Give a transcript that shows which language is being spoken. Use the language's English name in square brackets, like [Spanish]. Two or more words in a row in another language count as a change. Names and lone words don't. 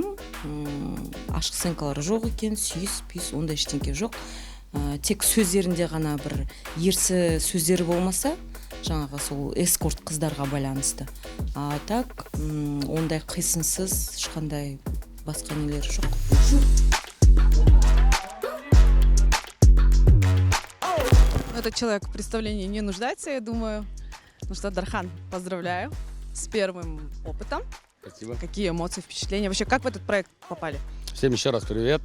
[Kazakh] Ашық сценкалары жоқ екен, сүйіс, пүйіс, ондай ештеңке жоқ. Тек сөздерінде ғана бір ерсі сөздері болмаса, жаңағы сол эскорт қыздарға байланысты. Так, ондай қисынсыз ешқандай басқа нелер жоқ. [Russian] Этот человек в представлении не нуждается, я думаю. Ну что, Дархан, поздравляю с первым опытом. Спасибо. Какие эмоции, впечатления? Вообще, как в этот проект попали? Всем еще раз привет.